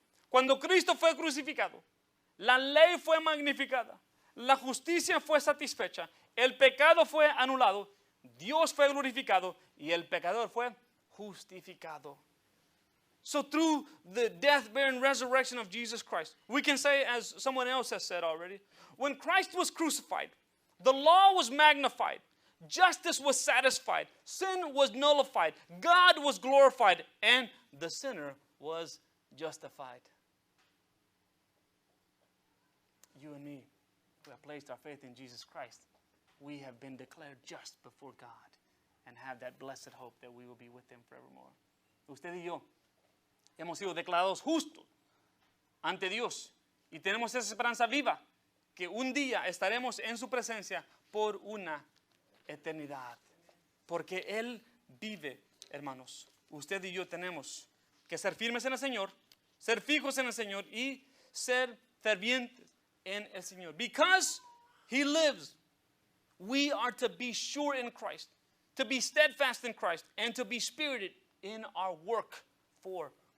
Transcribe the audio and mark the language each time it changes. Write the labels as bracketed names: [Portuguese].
[Spanish] Cuando Cristo fue crucificado, la ley fue magnificada, la justicia fue satisfecha, el pecado fue anulado, Dios fue glorificado y el pecador fue justificado. [English] So through the death, burial, and resurrection of Jesus Christ, we can say, as someone else has said already, when Christ was crucified, the law was magnified, justice was satisfied, sin was nullified, God was glorified, and the sinner was justified. You and me, who have placed our faith in Jesus Christ, we have been declared just before God and have that blessed hope that we will be with Him forevermore. [Spanish] Usted y yo hemos sido declarados justos ante Dios y tenemos esa esperanza viva que un día estaremos en su presencia por una eternidad. Porque Él vive, hermanos. Usted y yo tenemos que ser firmes en el Señor, ser fijos en el Señor y ser fervientes en el Señor. [English] Because He lives, we are to be sure in Christ, to be steadfast in Christ, and to be spirited in our work for